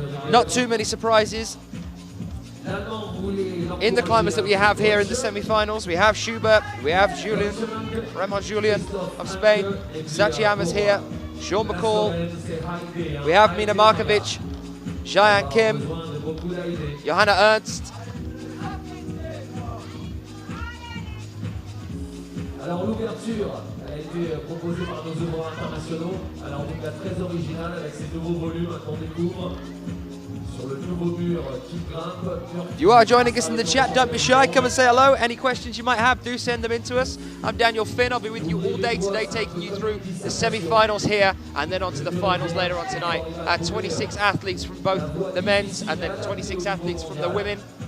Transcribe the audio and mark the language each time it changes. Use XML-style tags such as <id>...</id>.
<en>Not too many surprises in the climbers that we have here in the semi-finals. We have Schubert, we have Raymond Julien of Spain, Sachiyama's here, Sean McCall, we have Mina Markovic, Jayan Kim, Johanna Ernst.</en> <fr>Alors l'ouverture a été proposée par nos ouvreurs internationaux. Alors donc la très originale avec ces nouveaux volumes qu'on découvre sur le nouveau mur qui grimpe.</fr> <en>If you are joining us in the chat, don't be shy, come and say hello. Any questions you might have, do send them in to us. I'm Daniel Finn, I'll be with you all day today, taking you through the semi-finals here and then on to the finals later on tonight. 26 athletes from both the men's and then 26 athletes from the women.</en>